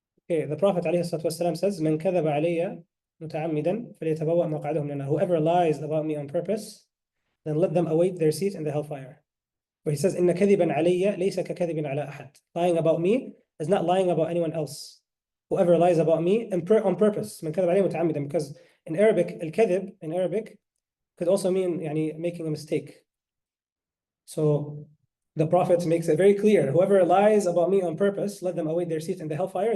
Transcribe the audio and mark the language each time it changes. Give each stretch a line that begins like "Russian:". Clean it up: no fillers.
English: Okay, the Prophet ﷺ says,
Arabic: "من كذب علي متعمدا فليتبوأ مقعده من النار."
English: Whoever lies about me on purpose, then let them await their seat in the hellfire. Where he says,
Arabic: "إن كذبا علي ليس ككذب على أحد."
English: Lying about me is not lying about anyone else. Whoever lies about me on purpose,
Arabic: من كذب علي متعمدا,
English: because in Arabic, الكذب in Arabic could also mean يعني making a mistake. So the Prophet makes it very clear, whoever lies about me on purpose, let them await their seat in the hellfire.